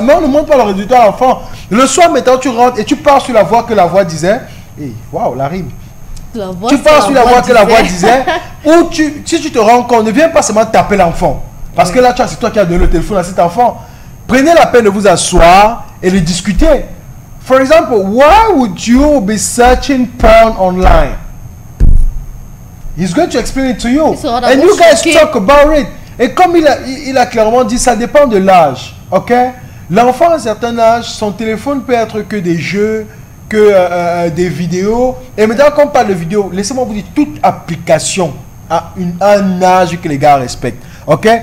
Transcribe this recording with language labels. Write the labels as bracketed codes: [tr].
[fr] Mais on ne montre pas le résultat à l'enfant. Le soir, maintenant, tu rentres et tu pars sur la voie que la voix disait. Et waouh, la rime. Tu pars sur la voie que la voix disait. Ou si tu te rends compte, ne viens pas seulement taper l'enfant. Parce que là, c'est toi qui as donné le téléphone à cet enfant. Prenez la peine de vous asseoir et de discuter. [en] For example, why would you be searching porn online? He's going to explain it to you. And you guys talk about it. [fr] Et comme il a clairement dit, ça dépend de l'âge, ok? L'enfant à un certain âge, son téléphone peut être que des jeux, que des vidéos. Et maintenant, quand on parle de vidéos, laissez-moi vous dire, toute application a un âge que les gars respectent, ok?